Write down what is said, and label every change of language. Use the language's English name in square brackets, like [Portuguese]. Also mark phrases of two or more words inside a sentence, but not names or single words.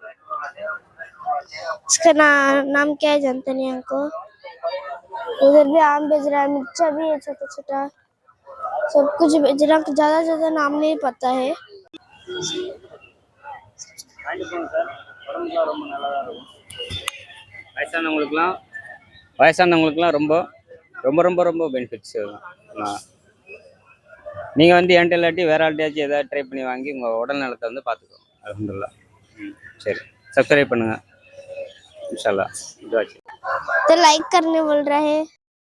[Hindi] इसका नाम क्या है जानते नहीं हमको उधर भी आम बेच रहा है मिर्चा भी है छोटा छोटा सब कुछ बेच रहा है ज्यादा नाम नहीं पता है [Tamil] உடம்புலாம் ரொம்ப நல்லா தான் இருக்கும் வயசானவங்களுக்குலாம் ரொம்ப ரொம்ப ரொம்ப ரொம்ப பெனிஃபிட்ஸ் நீங்கள் வந்து என்கிட்ட இல்லாட்டி வேற ஆள்கிட்டயாச்சும் ஏதாவது ட்ரை பண்ணி வாங்கி உங்கள் உடல் நலத்தை வந்து பார்த்துக்கோங்க அல்ஹம்துலில்லாஹ் சரி சப்ஸ்கிரைப் பண்ணுங்கள் [Arabic] إن شاء الله [Tamil] இதுவாச்சு [Hindi] तो लाइक करने बोल रहा है